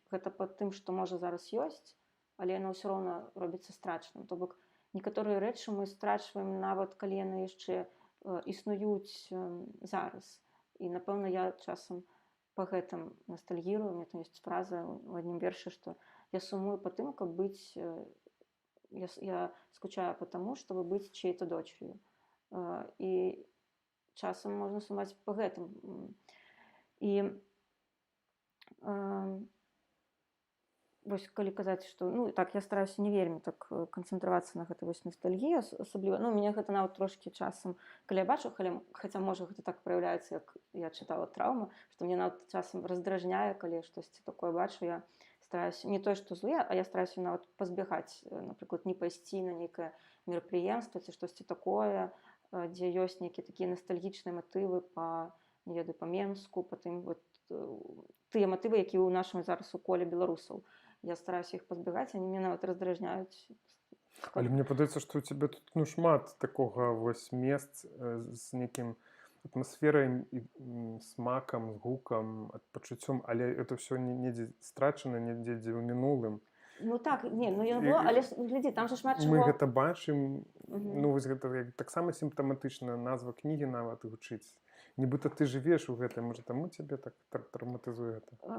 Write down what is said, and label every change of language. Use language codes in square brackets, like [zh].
[be] Гэта па тым, што, можа, зараз ёсць, але яно ўсё роўна робіцца страчаным. То бок некаторыя рэчы мы страчваем нават калі яны яшчэ існуюць зараз. І, напэўна, я часам па гэтым ностальгірую. У мяне там ёсць фраза ў адным вершы, што я сумую па тым, каб быць [ru] я скучаю по тому, чтобы быть чьей-то дочерью. [be] И часам можна сумаць па гэтым. І вось калі казаць, што ну так я стараюся не вельмі так канцэнтравацца на гэтай вось ностальгіі, асабліва ну мяне гэта нават трошкі часам, калі я бачу, хаця можа гэта так праяўляецца, як я чытала траўму, што мне нават часам раздражняе, калі я штосьці такое бачу, я стараюся не тое, што зле, а я стараюся нават пазбягаць, напрыклад, не пайсці на нейкае мерапрыемства ці штосьці такое, дзе ёсць нейкія такія ностальгічныя матывы па не ведаю па Менску, па тым вот тыя матывы, якія ў нашым зараз у коле беларусаў. Я стараюся іх пазбягаць, [ru] они [be] мяне нават раздражняюць. Але мне падаецца, што ў цябе тут ну шмат такога вось месц з нейкім атмасферай і смакам, з гукам, пачуццём, але [ru] это [be] ўсё недзе страчана, недзе ў мінулым. Ну так, не, ну яно было, але глядзі, там же шмат чаго. Мы гэта бачым, ну вось гэта таксама сімптаматычна назва кнігі нават гучыць. Нібыта ты жывеш у гэтым, можа таму цябе так траўматызуе гэта?